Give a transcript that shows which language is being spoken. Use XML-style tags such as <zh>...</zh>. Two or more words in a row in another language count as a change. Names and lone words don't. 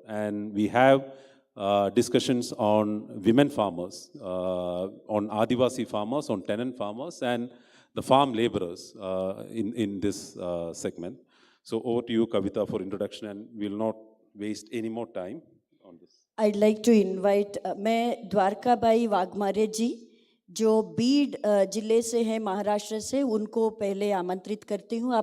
<en>And we have discussions on women farmers, on Adivasi farmers, on tenant farmers, and the farm laborers in this segment. So over to you, Kavita, for introduction, and we'll not waste any more time on this. I'd like to invite</en> <hi>मैं द्वारकाबाई वाघमारे जी जो बीड जिले से हैं महाराष्ट्र से, उनको पहले आमंत्रित करती हूँ.</hi>